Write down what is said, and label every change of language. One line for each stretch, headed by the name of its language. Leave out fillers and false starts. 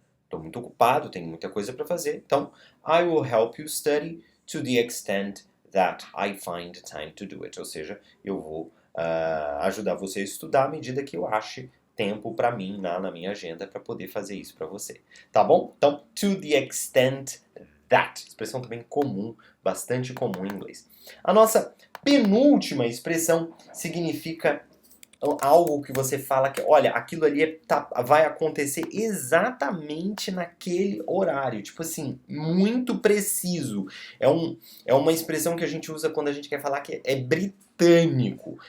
Portuguese: Estou muito ocupado, tenho muita coisa para fazer. Então,
English: I will help you study to the extent that I find time to do it.
Portuguese: Ou seja, eu vou ajudar você a estudar à medida que eu ache tempo para mim na minha agenda para poder fazer isso para você. Tá bom? Então, to the extent that. Expressão também comum, bastante comum em inglês. A nossa penúltima expressão significa algo que você fala que, olha, aquilo ali vai acontecer exatamente naquele horário. Tipo assim, muito preciso. É uma expressão que a gente usa quando a gente quer falar que é britânico.